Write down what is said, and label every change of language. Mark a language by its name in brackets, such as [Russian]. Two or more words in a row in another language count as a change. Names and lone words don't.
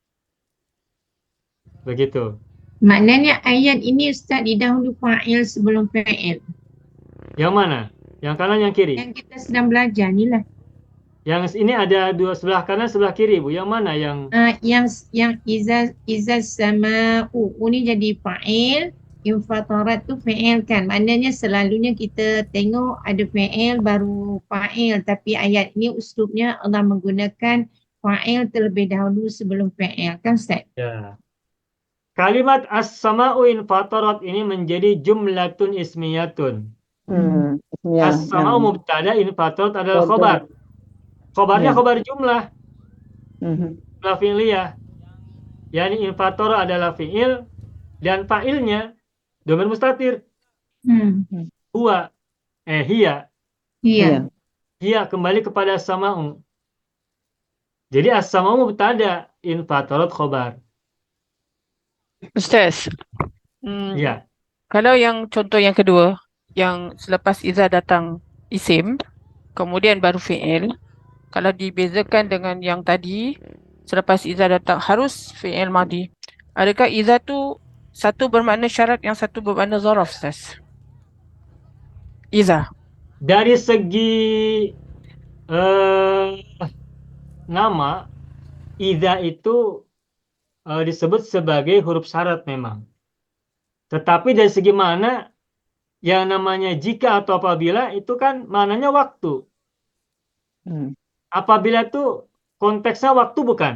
[Malay] Begitu. Maknanya ayat ini Ustaz didahului fa'il sebelum fi'il. Yang mana? Yang kanan, yang kiri? Yang kita sedang belajar ni lah. Yang ini ada dua, sebelah kanan, sebelah kiri, Bu. Yang mana yang Yang [Arabic] إذا السماء [Malay] ni jadi fa'il, infatarat tu fi'il kan. Maknanya selalunya kita tengok ada fi'il baru fa'il, tapi ayat ni uslubnya Allah menggunakan fa'il terlebih dahulu sebelum fi'il kan Ustaz? [Indonesian] ya. Kalimat [Arabic] السماء انفطرت [Indonesian] ini menjadi [Arabic] جملة اسمية. [Indonesian] Ya. [Arabic] السماء مبتدأ, [Indonesian] infatarat adalah khobar. Khobarnya Ya. [Arabic] خبر جملة. Mhm. جملة فعلية. [Indonesian] Yani infatarat adalah fi'il dan fa'ilnya [Arabic] ضمير مستتر. هو، هي. [Indonesian] Iya. Hiya kembali kepada as-sama'u. Jadi [Arabic] السماء مبتدأ, انفطرت خبر. [Malay] Ustaz, Ya. kalau yang contoh yang kedua, yang selepas iza datang isim, kemudian baru fi'il, kalau dibezakan dengan yang tadi, selepas iza datang harus [Arabic] فعل ماض, [Malay] adakah iza tu satu bermakna syarat, yang satu bermakna zaraf, Ustaz? [Indonesian] Iza. Dari segi nama, idza itu disebut sebagai huruf syarat memang. Tetapi dari segi mana, yang namanya jika atau apabila itu kan maknanya waktu. Apabila itu konteksnya waktu bukan?